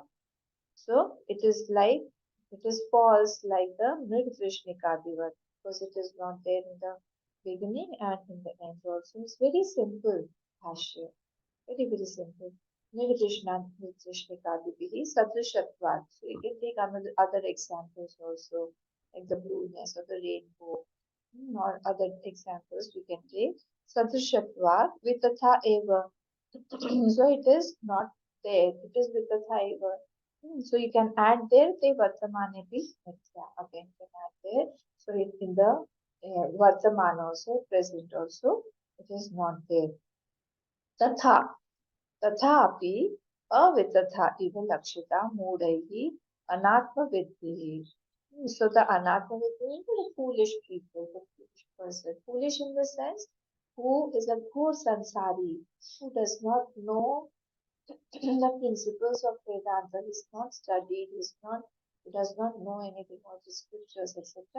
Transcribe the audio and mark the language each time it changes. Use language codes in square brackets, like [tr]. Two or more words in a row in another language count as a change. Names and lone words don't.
[en] So it is like, it is false like the Mrigatrishnikadivat, because it is not there in the beginning and in the end also. It's very simple, Bhashya. Very, very simple. [sa] निर्विष्णिकादिभिः सदृशत्वात्. [en] So you can take other examples also, like the blueness or the rainbow, or other examples we can take. [sa] सदृशत्वात् वितथा एव. [en] So it is not there. It is [sa] वितथा एव. [en] So you can add there [sa] ते वर्तमाने भी मिथ्या. [en] Again, you can add there. So in the vartaman also, present also, it is not there. [sa] Tatha. तथापि अवितथा इव लक्षिता मूढ़ैः अनात्मविद्भिः. [en] So the anatmavidhi is the foolish people, the foolish person. Foolish in the sense who is a poor sansari, who does not know the principles of Vedanta. He's not studied, he does not know anything about the scriptures, etc.